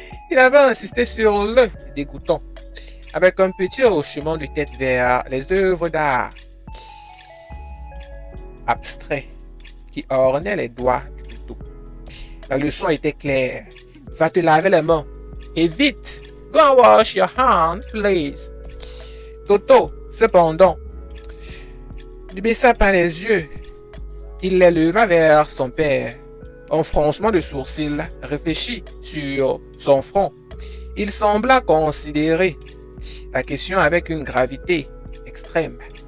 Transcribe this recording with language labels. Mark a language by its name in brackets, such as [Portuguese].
[French] Il avait insisté sur le dégoûtant, avec un petit hochement de tête vers les œuvres d'art abstraits qui ornaient les doigts du Toto. La leçon était claire. Va te laver les mains. Et vite! [English] Go and wash your hands, please. [French] Toto, cependant, ne baissa pas les yeux. Il les leva vers son père. Un froncement de sourcils réfléchit sur son front. Il sembla considérer la question avec une gravité extrême.